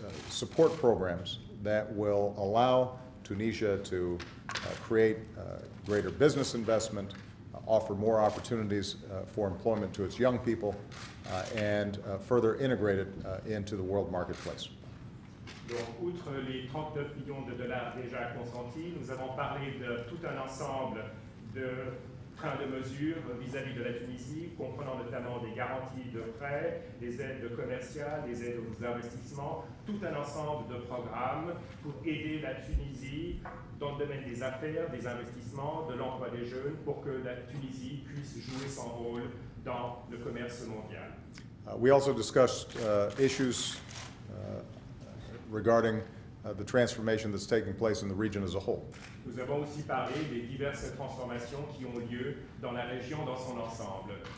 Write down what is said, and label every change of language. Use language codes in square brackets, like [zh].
[en] support programs that will allow Tunisia to create greater business investment, offer more opportunities for employment to its young people, and further integrate it into the world marketplace. [fr] Donc, outre les 39 millions de dollars déjà consentis, nous avons parlé de tout un ensemble de trains de mesures vis-à-vis de la Tunisie, comprenant notamment des garanties de prêts, des aides commerciales, des aides aux investissements, tout un ensemble de programmes pour aider la Tunisie dans le domaine des affaires, des investissements, de l'emploi des jeunes, pour que la Tunisie puisse jouer son rôle dans le commerce mondial. [en] We also discussed issues regarding the transformation that's taking place in the region as a whole. [fr] Nous avons aussi parlé des diverses transformations qui ont lieu dans la région dans son ensemble.